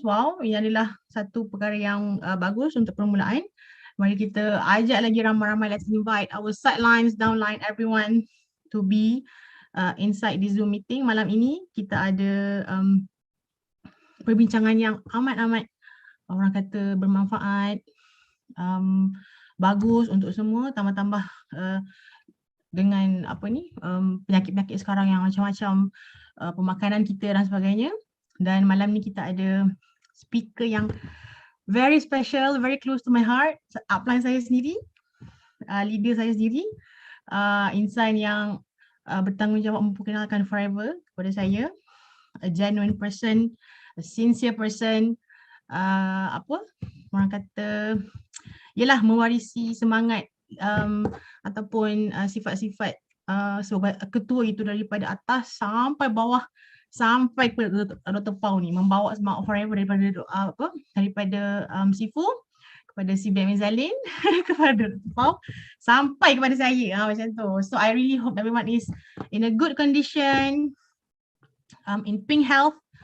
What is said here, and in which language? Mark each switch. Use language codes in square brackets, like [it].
[ms] Wow, ini adalah satu perkara yang bagus untuk permulaan. Mari kita ajak lagi ramai-ramai. [en] Let's invite our sidelines, downline, everyone to be inside the Zoom meeting. [ms] Malam ini kita ada perbincangan yang amat-amat orang kata bermanfaat, bagus untuk semua, tambah-tambah dengan penyakit-penyakit sekarang yang macam-macam, pemakanan kita dan sebagainya. Dan malam ni kita ada speaker yang [en] very special, very close to my heart, [ms] upline saya sendiri, leader saya sendiri, insan yang bertanggungjawab memperkenalkan Forever kepada saya, [en] a genuine person, a sincere person, [ms] orang kata ialah mewarisi semangat ataupun sifat-sifat ketua itu daripada atas sampai bawah, sampai ke Dr. Pau ni, membawa semangat Forever daripada Sifu kepada si Ben Zalin kepada Dr. Pau sampai kepada saya, macam tu. [en] So I really hope everyone is in a good condition, in pink health.